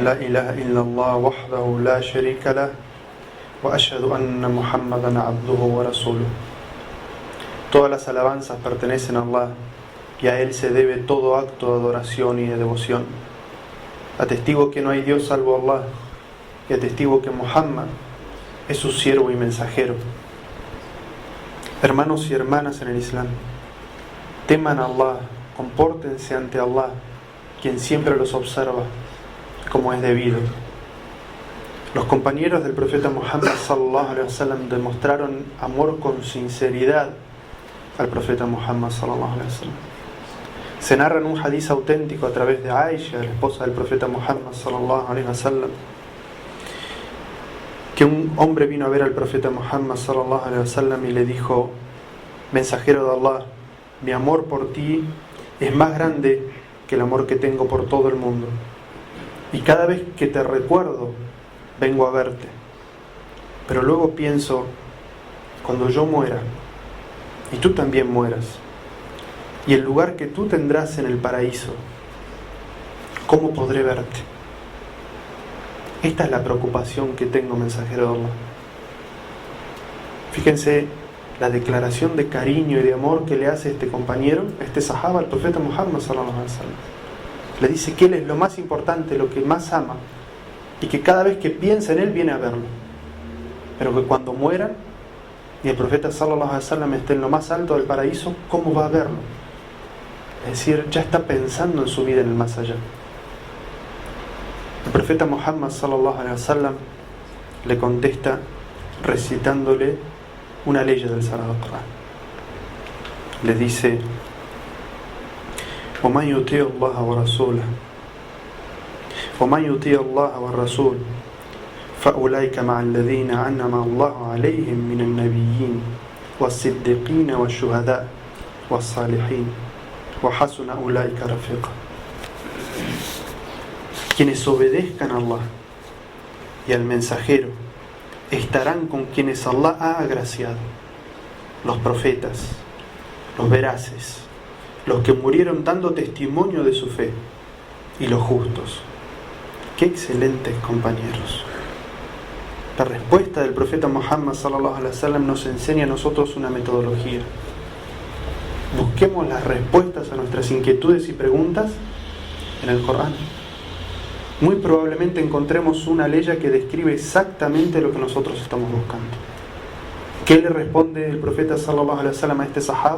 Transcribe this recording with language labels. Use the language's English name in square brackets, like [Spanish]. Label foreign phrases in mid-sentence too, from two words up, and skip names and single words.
[Arabic] لا إله إلا الله وحده لا شريك له وأشهد أن محمدا عبده ورسوله. [Spanish] Todas las alabanzas pertenecen a Allah y a Él se debe todo acto de adoración y de devoción. Atestigo que no hay Dios salvo Allah y atestigo que Muhammad es su siervo y mensajero. Hermanos y hermanas en el Islam, teman a Allah, compórtense ante Allah, quien siempre los observa como es debido. Los compañeros del profeta Muhammad [Arabic] صلى الله عليه وسلم [Spanish] demostraron amor con sinceridad al profeta Muhammad [Arabic] صلى الله عليه وسلم. [Spanish] Se narra en un hadiz auténtico a través de Aisha, la esposa del profeta Muhammad [Arabic] صلى الله عليه وسلم, [Spanish] que un hombre vino a ver al profeta Muhammad [Arabic] صلى الله عليه وسلم [Spanish] y le dijo: mensajero de Allah, mi amor por ti es más grande que el amor que tengo por todo el mundo, y cada vez que te recuerdo vengo a verte, pero luego pienso, cuando yo muera y tú también mueras, y el lugar que tú tendrás en el paraíso, ¿cómo podré verte? Esta es la preocupación que tengo, mensajero de Allah. Fíjense la declaración de cariño y de amor que le hace este compañero, este sahaba, al profeta Muhammad [Arabic] صلى الله عليه وسلم. [Spanish] Le dice que él es lo más importante, lo que más ama, y que cada vez que piensa en él viene a verlo, pero que cuando muera y el profeta [Arabic] صلى الله عليه وسلم [Spanish] esté en lo más alto del paraíso, ¿cómo va a verlo? Es decir, ya está pensando en su vida en el más allá. El profeta Muhammad [Arabic] صلى الله عليه وسلم [Spanish] le contesta recitándole una ley del Sagrado Corán. Le dice: [Arabic] وَمَنْ يُطِيعِ اللَّهَ وَرَسُولَهُ وَمَنْ يُطِيعِ اللَّهَ وَالرَّسُولَ فَأُولَئِكَ مَعَ الَّذِينَ أَنْعَمَ اللَّهُ عَلَيْهِمْ مِنَ النَّبِيِّينَ وَالصِّدِّيقِينَ وَالشُّهَدَاءِ وَالصَّالِحِينَ وَحَسُنَ أُولَئِكَ رَفِيقًا. [Spanish] Quienes obedezcan a Allah y al mensajero estarán con quienes Allah ha agraciado: los profetas, los veraces, los que murieron dando testimonio de su fe, y los justos. ¡Qué excelentes compañeros! La respuesta del profeta Muhammad [Arabic] صلى الله عليه وسلم [Spanish] nos enseña a nosotros una metodología. Busquemos las respuestas a nuestras inquietudes y preguntas en el Corán. Muy probablemente encontremos una ley que describe exactamente lo que nosotros estamos buscando. ¿Qué le responde el profeta [Arabic] صلى الله عليه وسلم [Spanish] a este sahaba?